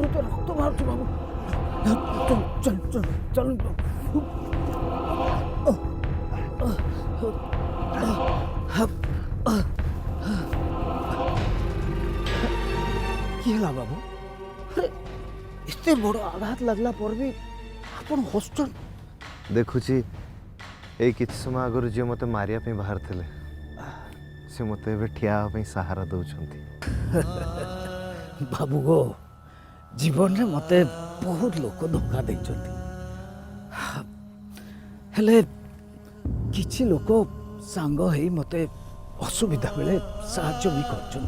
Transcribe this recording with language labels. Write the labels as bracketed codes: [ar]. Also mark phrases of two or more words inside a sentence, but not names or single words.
[hi] तो रक्त बाहर बाबू चल चल चल चल [or] কি ହେଲା ବାବୁ ଆରେ ଏତେ ବଡ଼ ଆଘାତ ଲାଗିଲା ପରେ ବି ଆପଣ ହସୁଛନ୍ତି। ଦେଖୁଛି ଏଇ କିଛି ସମୟ ଆଗରୁ ଯିଏ ମୋତେ ମାରିବା ପାଇଁ ବାହାରିଥିଲେ ସେ ମୋତେ ଏବେ ଠିଆ ହେବା ପାଇଁ ସାହାରା ଦେଉଛନ୍ତି। ବାବୁ ଗୋ ଜୀବନରେ ମୋତେ ବହୁତ ଲୋକ ଧୋକା ଦେଇଛନ୍ତି, ହେଲେ କିଛି ଲୋକ ସାଙ୍ଗ ହେଇ ମୋତେ ଅସୁବିଧା ବେଳେ ସାହାଯ୍ୟ ବି କରିଛନ୍ତି।